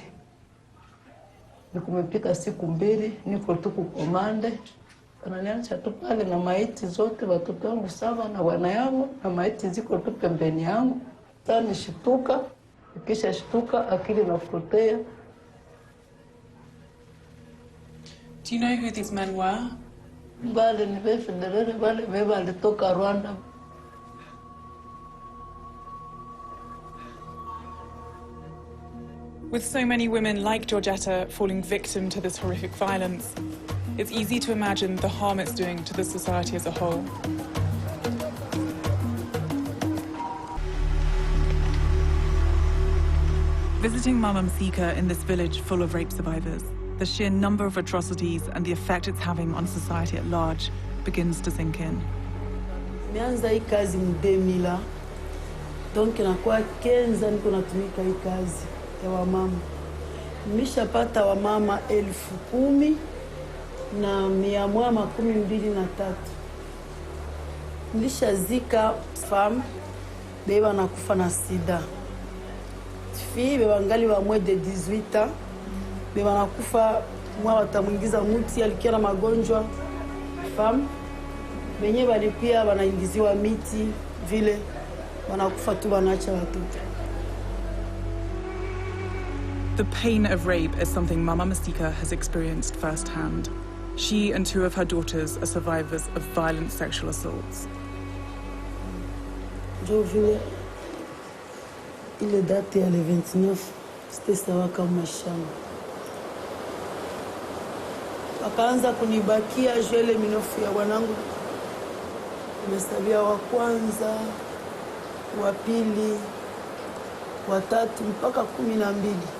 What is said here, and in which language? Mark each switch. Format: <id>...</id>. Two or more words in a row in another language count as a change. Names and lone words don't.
<sw>Nikumepita siku 2 niko tu kukomande. Ananiacha tu pale na maiti zote watoto wangu 7 na wana yangu na maiti ziko tu pembeni yangu. Sasa nishituka, kisha shtuka akili napotea.</sw> <en>Do you know who these men were?</en> <sw>Wale ni Federere, wale walitoka Rwanda.</sw> <en>With so many women like Georgetta falling victim to this horrific violence, it's easy to imagine the harm it's doing to the society as a whole. Visiting Mama Masika in this village full of rape survivors, the sheer number of atrocities and the effect it's having on society at large begins to sink in.</en> <sw>Nimeanza hii kazi mu 2000. Donc nakuwa 15 niko natumika hii kazi ya wamama. Nimeshapata wamama 10,000 na 123. Nilishazika femme beba nakufa na sida. Fille beba ngali wa</sw> <fr>moins de 18 ans</fr> <sw>beba nakufa mwa watamuingiza muti alikia na magonjwa. Femme benye balipia wanaingiziwa miti vile wanakufa tu wanaacha watoto.</sw> <en>The pain of rape is something Mama Masika has experienced firsthand. She and 2 of her daughters are survivors of violent sexual assaults.</en> <sw>Jo vile ile date ya</sw> <fr>le 29 c'était</fr> <sw>sawa kama shamba. Wakaanza kunibakia jele minofu ya wanangu. Nimesabia wa kwanza, wa pili, wa tatu mpaka 12.</sw>